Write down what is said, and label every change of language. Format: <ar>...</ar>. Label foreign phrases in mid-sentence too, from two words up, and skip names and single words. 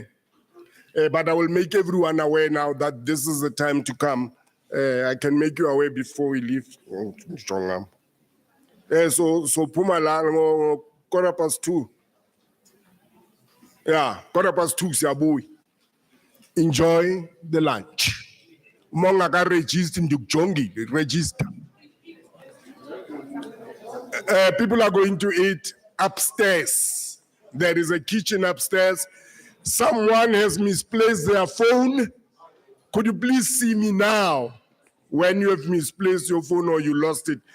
<en>But I will make everyone aware now that this is the time to come. I can make you aware before we leave. So Pumalanga, 2:15. Yeah, 2:15, siyabuya. Enjoy the lunch.</en> <xh>Monga ka register ndikujongi, register.</xh> <en>People are going to eat upstairs. There is a kitchen upstairs. Someone has misplaced their phone. Could you please see me now when you have misplaced your phone or you lost it?</en>